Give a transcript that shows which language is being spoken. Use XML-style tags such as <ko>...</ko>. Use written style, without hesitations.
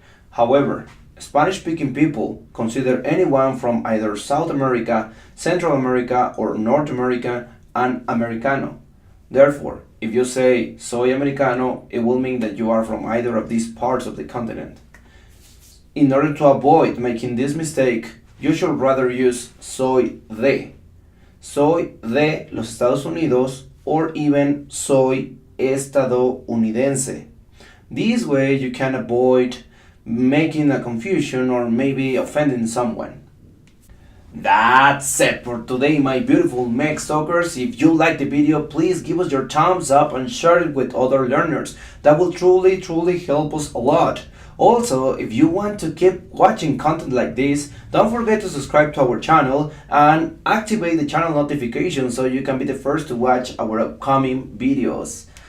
<en>However, Spanish-speaking people consider anyone from either South America, Central America, or North America an Americano. Therefore, if you say</en> <es>soy americano,</es> <en>it will mean that you are from either of these parts of the continent. In order to avoid making this mistake, you should rather use</en> <es>soy de. Soy de los Estados Unidos,</es> <en>or even</en> <es>soy estadounidense.</es> <en>This way you can avoid making a confusion or maybe offending someone. That's it for today, my beautiful Mextalkers. If you liked the video, please give us your thumbs up and share it with other learners. That will truly help us a lot. Also, if you want to keep watching content like this, don't forget to subscribe to our channel and activate the channel notifications so you can be the first to watch our upcoming videos.</en>